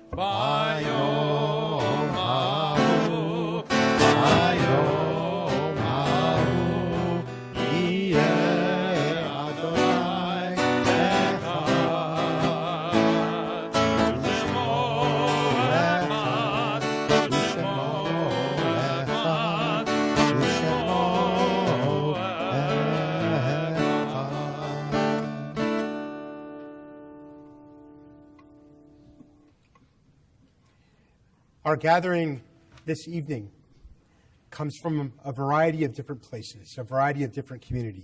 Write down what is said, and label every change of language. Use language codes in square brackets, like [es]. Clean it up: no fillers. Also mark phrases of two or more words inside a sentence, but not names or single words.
[he] ביום ההוא יהיה אדוני אחד ושמו אחד ושמו אחד [en] Our gathering this evening comes from a variety of different places, a variety of different communities.